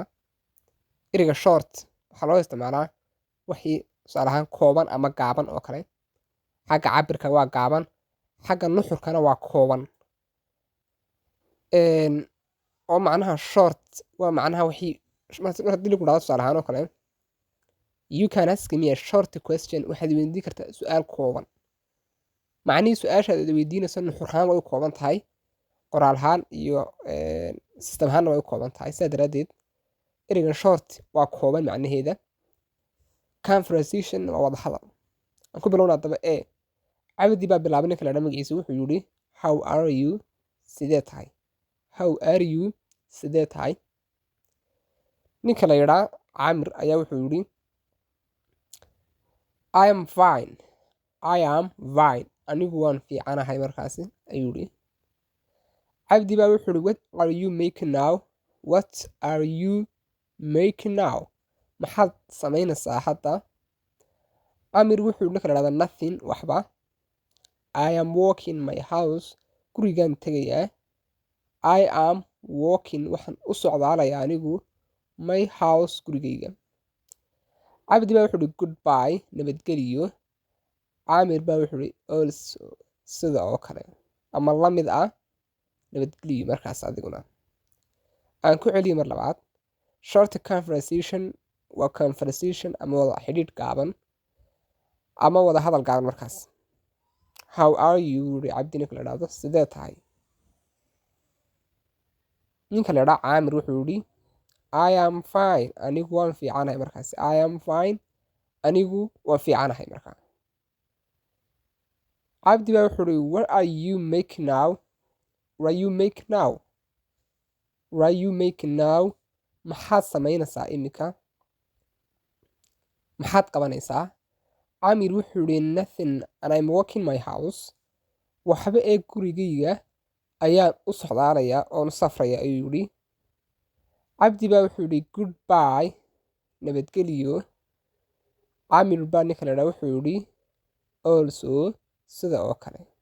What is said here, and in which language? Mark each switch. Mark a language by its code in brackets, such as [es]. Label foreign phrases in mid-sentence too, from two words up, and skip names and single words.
[so] Eriga short waxaa loo isticmaalaa wixii tusaale ahaan kooban ama gaaban oo kale. Xagga cabirka waa gaaban, xagga nuxurkana waa kooban. oo macnaha short waa macnaha wixii haddii lagu dhaho tusaale ahaan oo kale [en] you can ask me a short question. [so] Waxaad weydiin kartaa su'aal kooban. Macnihii su'aashaad weydiinayso nuxur ahaan way u kooban tahay, qoraal ahaan iyo system ahaanna way u kooban tahay. Sidaa daraaddeed erigan short waa kooban macnaheeda. Conversation waa wada hadal. Aan ku bilowna haddaba Cabdi baa bilaabay ninka la dhaho magaciisa wuxuu yidhi [en] how are you? [so] Sidee tahay? [en] How are you? [so] Sidee tahay? Ninka la yidhaa Caamir ayaa wuxuu yidhi [en] I am fine. I am fine. [so] Anigu waan fiicanahay markaasi ayuu yidhi. Cabdi baa wuxuu yidhi [en] what are you making now? What are you making now? [so] Maxaad samaynaysaa hadda? Caamir wuxuu yidhi ninka la yidhahdo nothing, waxba. [en] I am walking my house. [so] Gurigaan tegayaa. [en] I am walking [so] waxaan u socdaalayaa anigu [en] my house [so] gurigayga. cabdi baa wuxuu ihi goodbye nabadgeliyo. caamir baa wuxuu ihi also sida oo kale ama la mid ah nabadgeliyo markaas adiguna. aan ku celiyo mar labaad. [en] short conversation [so] waa conversation ama wada xidhiidh gaaban ama wada hadal gaaban markaas. [en] how are you [so] uri cabdi ninka la idhaahdo sidee tahay. ninka la idhaa caamir wuxuu ihi [en] I am fine [so] anigu waan fiicanahay markaas. [en] I am fine [so] anigu waan fiicanahay markaa. cabdi baa wuxuu ihi [en] what are you making now. what are you making now. what are you making now [so] maxaad samaynaysaa iminka. maxaad qabanaysaa. caamir wuxuu ihi [en] nothing and I'm walking my house. [so] waxba ee gurigayga ayaan u socdaalayaa oon u safraya ayuu yidhi. cabdi baa wuxuu yidhi goodbye nabadgeliyo. caamir baa ninka la idhaa wuxuu yidhi also sida oo kale.